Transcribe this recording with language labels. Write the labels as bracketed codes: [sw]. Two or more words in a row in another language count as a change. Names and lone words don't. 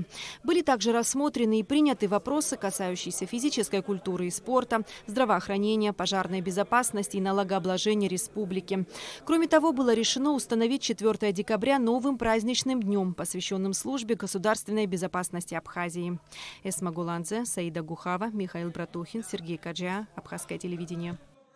[ru] Были также рассмотрены и приняты вопросы, касающиеся физической культуры и спорта, здравоохранения, пожарной безопасности и налогообложения республики. Кроме того, было решено установить 4 декабря новым праздничным днем, посвященным службе государственной безопасности Абхазии. Эсма Гуладзе, Саида Гухава, Михаил Братухин, Сергей Каджиа, Абхазское телевидение.